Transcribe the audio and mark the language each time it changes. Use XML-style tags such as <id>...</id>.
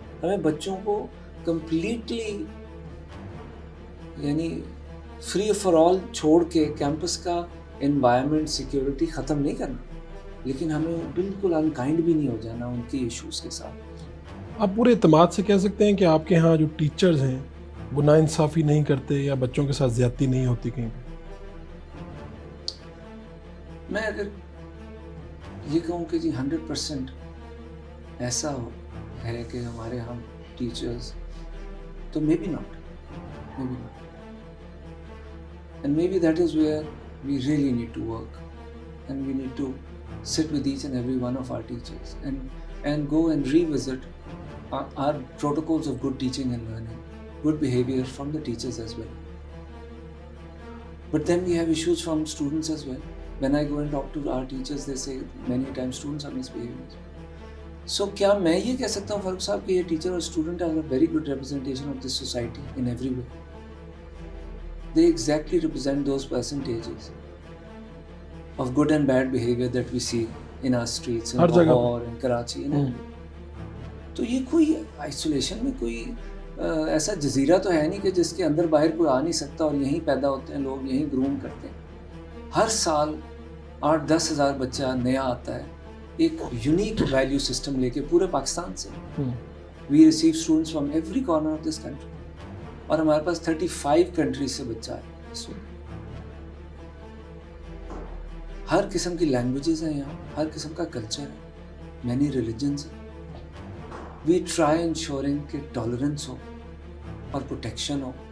<ur>ہمیں بچوں کو کمپلیٹلی، یعنی فری فار آل چھوڑ کے کیمپس کا انوائرمنٹ، سیکیورٹی ختم نہیں کرنا، لیکن ہمیں بالکل انکائنڈ بھی نہیں ہو جانا ان کی ایشوز کے ساتھ. آپ پورے اعتماد سے کہہ سکتے ہیں کہ آپ کے ہاں جو ٹیچرز ہیں وہ ناانصافی نہیں کرتے یا بچوں کے ساتھ زیادتی نہیں ہوتی کہیں پہ؟ میں اگر یہ کہوں کہ جی 100% ایسا ہے کہ ہمارے یہاں ٹیچرز، تو may be not,</ur> <en>and maybe that is where we really need to work, and we need to sit with each and every one of our teachers and go and revisit our protocols of good teaching and learning, good behavior from the teachers as well. But then we have issues from students as well. When I go and talk to our teachers, they say many times students are misbehaving.</en> <ur>So کیا میں یہ کہہ سکتا ہوں فاروق صاحب کہ یہ teacher اور student</ur> <en>are a very good representation of this society in every way? They exactly represent those percentages of good and bad behavior that we see in our streets, in Lahore, in Karachi, in everywhere.</en> <ur>تو یہ کوئی isolation میں کوئی ایسا جزیرہ تو ہے نہیں کہ جس کے اندر باہر کوئی آ نہیں سکتا، اور یہیں پیدا ہوتے ہیں لوگ، یہیں گروم کرتے ہیں. ہر سال 8-10 ہزار بچہ نیا آتا ہے، ایک یونیک ویلیو سسٹم لے کے پورے پاکستان سے.</ur> <en>We receive students from every corner of this country.</en> <ur>اور ہمارے پاس 35 کنٹریز سے بچہ ہے اس وقت. ہر قسم کی لینگویجز ہیں یہاں، ہر قسم کا کلچر ہے، مینی ریلیجنز ہیں.</ur> <en>we try ensuring</en> <ur>کہ ٹالرنس ہو اور پروٹیکشن ہو</ur>